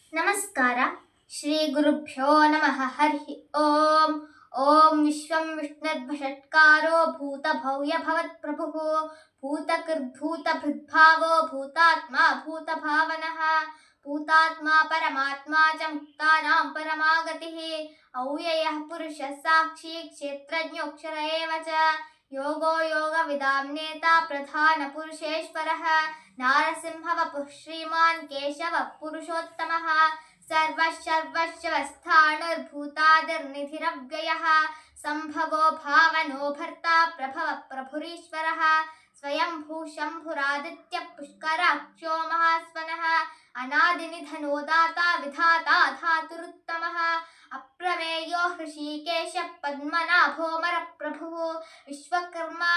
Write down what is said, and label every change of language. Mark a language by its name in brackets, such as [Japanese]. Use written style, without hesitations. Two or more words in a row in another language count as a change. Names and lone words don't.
[Sanskrit] ನಮಸ್ಕಾರ. ಶ್ರೀ ಗುರುಭ್ಯೋ ನಮಃ. ಹರಿ ಓಂ. ಓಂ ವಿಶ್ವಂ ವಿಷ್ಣುರ್ಭಷಟ್ಕಾರೋ ಭೂತಭವ್ಯ ಭವತ್ಪ್ರಭುಃ ಭೂತಕೃದ್ಭೂತಭೃದ್ಭಾವೋ ಭೂತಾತ್ಮಾ ಭೂತಭಾವನಃ ಭೂತಾತ್ಮಾ ಪರಮಾತ್ಮಾ ಚ ಮುಕ್ತಾನಾಂ ಪರಮಾಗತಿಃ ಅವ್ಯಯಃ ಪುರುಷಃ ಸಾಕ್ಷಿ ಕ್ಷೇತ್ರಜ್ಞೋಕ್ಷರ ಏವ ಚ ಯೋಗೋ ಯೋಗವಿದಾಂ ನೇತಾ ಪ್ರಧಾನಪುರುಷೇಶ್ವರಃ ನಾರಸಿಂಹವಪುಃ ಶ್ರೀಮಾನ್ ಕೇಶವಃ ಪುರುಷೋತ್ತಮಃ सर्वशर्वशवस्थाणुर्भूतादिर्निधिरव्ययः सम्भवो भावनो भर्ता प्रभव प्रभुरीश्वरः स्वयंभू शम्भुरादित्यः पुष्कराक्षो महास्वनः अनादिनिधनो दाता विधाता धातुरुत्तमः अप्रमेयो हृषीकेशः पद्मनाभोऽमरप्रभुः विश्वकर्मा